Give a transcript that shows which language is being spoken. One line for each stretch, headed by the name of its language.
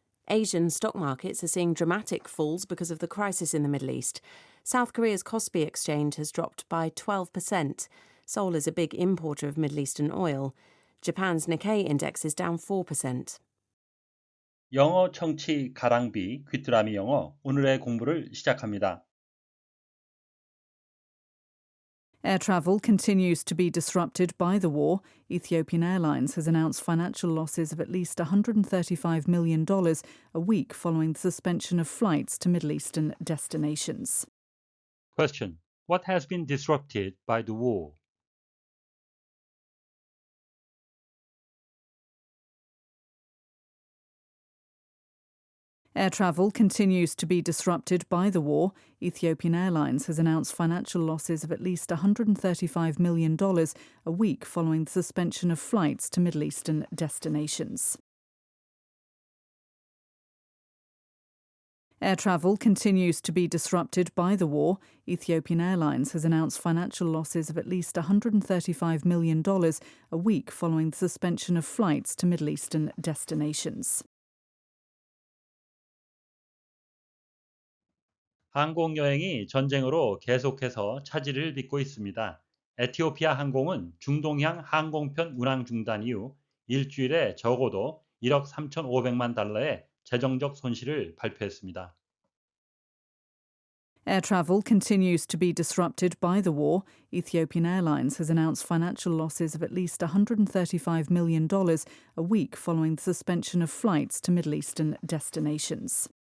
English: Asian stock markets are seeing dramatic falls because of the crisis in the Middle East. South Korea's Kospi exchange has dropped by 12%. Seoul is a big importer of Middle Eastern oil. Japan's Nikkei index is down 4%.
Korean: 영어 청취 가랑비 귀뚜라미 영어 오늘의 공부를 시작합니다.
English: Air travel continues to be disrupted by the war. Ethiopian Airlines has announced financial losses of at least $135 million a week following the suspension of flights to Middle Eastern destinations. Question. What has been disrupted by the war? Air travel continues to be disrupted by the war. Ethiopian Airlines has announced financial losses of at least $135 million a week following the suspension of flights to Middle Eastern destinations. Air travel continues to be disrupted by the war. Ethiopian Airlines has announced financial losses of at least $135 million a week following the suspension of flights to Middle Eastern destinations.
Korean: 항공 여행이 전쟁으로 계속해서 차질을 빚고 있습니다. 에티오피아 항공은 중동향 항공편 운항 중단 이후 일주일에 적어도 1억 3,500만 달러의 재정적 손실을 발표했습니다.
English: Air travel continues to be disrupted by the war. Ethiopian Airlines has announced financial losses of at least $135 million a week following the suspension of flights to Middle Eastern destinations.